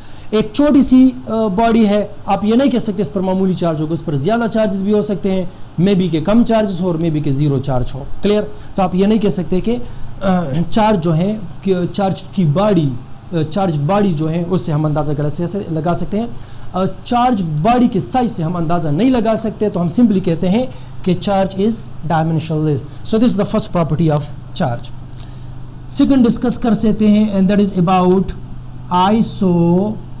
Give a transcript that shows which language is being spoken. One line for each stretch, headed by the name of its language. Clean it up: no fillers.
Urdu: ایک چھوٹی سی باڈی ہے, آپ یہ نہیں کہہ سکتے اس پر معمولی چارج ہوگا, اس پر زیادہ چارجز بھی ہو سکتے ہیں, مے بی کہ کم چارجز ہو اور مے بی کہ زیرو چارج ہو. کلیئر. تو آپ یہ نہیں کہہ سکتے کہ چارج جو ہے, چارج کی باڈی, چارج باڈی جو ہے اس سے ہم اندازہ لگا سکتے ہیں. چارج باڈی کے سائز سے ہم اندازہ نہیں لگا سکتے, تو ہم سمپلی کہتے ہیں کہ
English: Charge is dimensionless. So this is the first property of charge.
Urdu: Second discuss کر سکتے ہیں,
English: And that is about isotropicity.